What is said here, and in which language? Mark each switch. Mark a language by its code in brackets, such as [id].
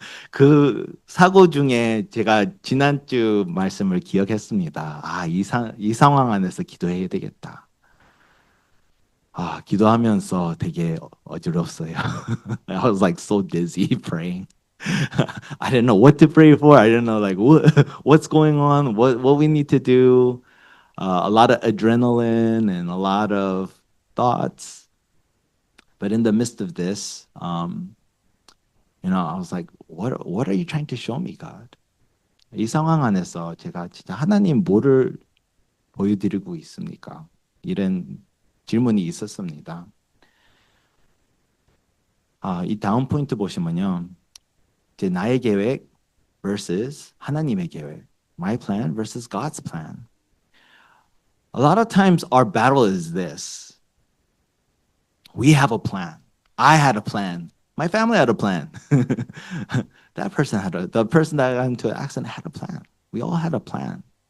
[ko] 그 사고 중에 제가 지난주 말씀을 기억했습니다. 이 상황 안에서 기도해야 되겠다. 기도하면서 되게 어지럽어요. [en] I was like so dizzy praying. I didn't know what to pray for. I didn't know like what's going on, what we need to do. A lot of adrenaline and a lot of thoughts. But in the midst of this, I was like, what are you trying to show me, God? [ko] 이 상황 안에서 제가 진짜 하나님 뭐를 보여드리고 있습니까? 이런 질문이 있었습니다. 이 다음 포인트 보시면요. 이제 나의 계획 versus 하나님의 계획. [en] My plan versus God's plan. A lot of times our battle is this. We have a plan. I had a plan. My family had a plan. The person that got into an accident had a plan. We all had a plan.